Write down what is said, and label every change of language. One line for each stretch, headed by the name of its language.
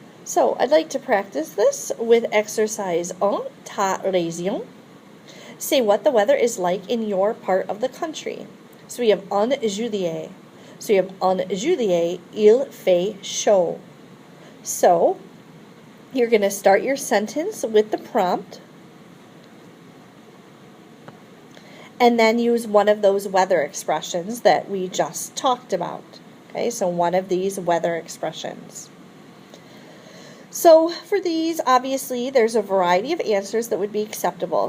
English: So I'd like to practice this with exercise 1, ta région. Say what the weather is like in your part of the country. So we have en juillet. So we have
French: en juillet, il fait chaud.
English: So you're going to start your sentence with the prompt and then use one of those weather expressions that we just talked about. Okay, so one of these weather expressions. So for these, obviously, there's a variety of answers that would be acceptable.